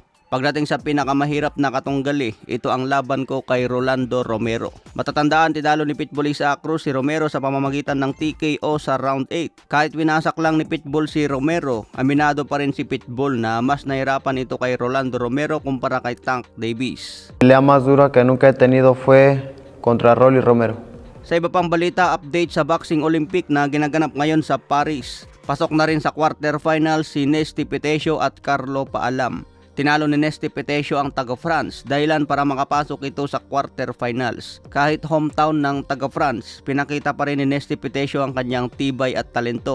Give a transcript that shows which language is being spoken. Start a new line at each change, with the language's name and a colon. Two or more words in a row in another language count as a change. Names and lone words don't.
Filipino: Pagdating sa pinakamahirap na katunggali, ito ang laban ko kay Rolando Romero. Matatandaan, tinalo ni Pitbull Isaac Cruz si Romero sa pamamagitan ng TKO sa round 8. Kahit winasak lang ni Pitbull si Romero, aminado pa rin si Pitbull na mas nahirapan ito kay Rolando Romero kumpara kay Tank Davis.
Spanish: La pelea más dura que nunca he tenido fue contra Rolly Romero.
Filipino: Sa iba pang balita, update sa Boxing Olympic na ginaganap ngayon sa Paris. Pasok na rin sa quarterfinals si Nesty Petesio at Carlo Paalam. Tinalo ni Nesty Petesio ang taga-France dahilan para makapasok ito sa quarterfinals. Kahit hometown ng taga-France, pinakita pa rin ni Nesty Petesio ang kanyang tibay at talento.